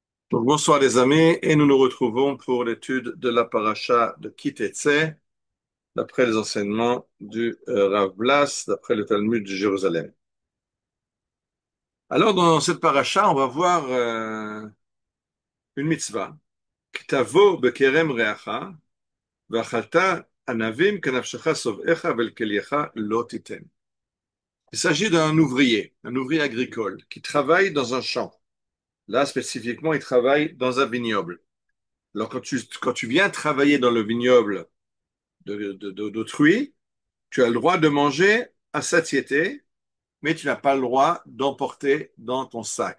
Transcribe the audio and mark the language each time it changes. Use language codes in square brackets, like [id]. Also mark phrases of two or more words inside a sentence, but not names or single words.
[fr] Donc, bonsoir les amis, et nous nous retrouvons pour l'étude de la paracha de Ki Tetzei, d'après les enseignements du Rav Blas, d'après le Talmud de Jérusalem. Alors, dans cette paracha, on va voir une mitzvah. [he] כי תבוא בכרם רעך ואכלת ענבים כנפשך שבעך ואל כליך לא תתן. [fr] Il s'agit d'un ouvrier, un ouvrier agricole, qui travaille dans un champ. Là, spécifiquement, il travaille dans un vignoble. Alors, quand tu viens travailler dans le vignoble d'autrui, tu as le droit de manger à satiété, mais tu n'as pas le droit d'emporter dans ton sac.